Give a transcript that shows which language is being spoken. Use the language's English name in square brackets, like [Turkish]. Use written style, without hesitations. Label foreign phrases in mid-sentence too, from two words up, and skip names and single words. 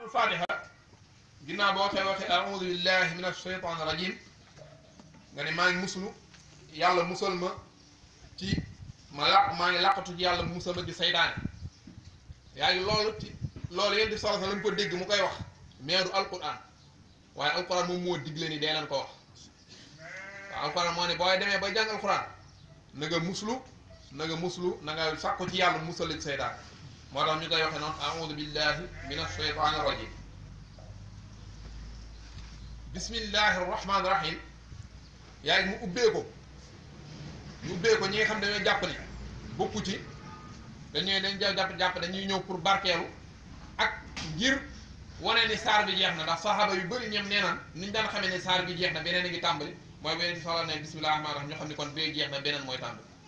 [Wolof] fatiha ginnaaw boo xee waxee [Arabic] أعوذ بالله من الشيطان الرجيم [Wolof] nga ne maa ngi muslu yàlla musal ma ci maa ngi làqatu ci yàlla musal ma ci saytaane yaa ngi loolu ci loolu yéen di solo sa lañ ko dégg mu koy wax mais du alquran waaye alquran moom moo digle ni dee leen ko wax waaw alquran moo ne booy demee ba jàng alquran na nga muslu na nga sàkku ci yàlla musal la ci saytaane moo tax ñu koy waxee noonu [Arabic] أعوذ بالله من الشيطان الرجيم بسم الله الرحمن الرحيم [Wolof] yaa ngi mu ubbee ko ñu ubbee ko ñi nga xam ne dañoo jàpp ni bokku ci dañ jàpp dañuy ñëw pour barkeelu ak ngir wane ni saar bi jeex na ndax saxaaba yu bëri ñoom nee naan niñ daan xamee ne saar bi jeex na beneen a ngi tàmbali mooy beneen di soxla ne [Arabic] بسم الله الرحمن الرحيم [Wolof] ñoo xam ne kon bee jeex na beneen mooy tàmbali